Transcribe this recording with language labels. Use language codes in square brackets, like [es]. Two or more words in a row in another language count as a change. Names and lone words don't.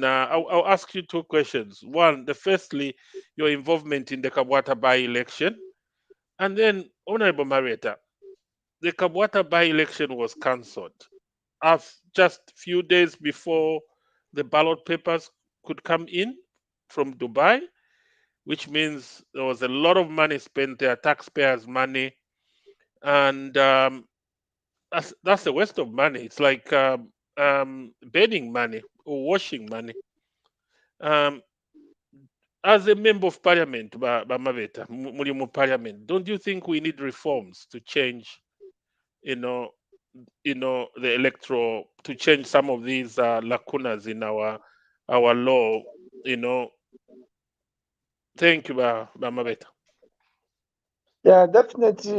[en] I'll ask you two questions. One, firstly, your involvement in the Kabwata by-election, and then Honorable Mabeta, the Kabwata by-election was cancelled just few days before the ballot papers could come in from Dubai, which means there was a lot of money spent there, taxpayers' money, and that's a waste of money. It's like bedding money or washing money. as a member of parliament, Mabeta, [bem] muri mu parliament, [en] don't you think we need reforms to change, you know, the electoral, to change some of these lacunas in our law, you know? Thank you, Mabeta. Yeah, definitely.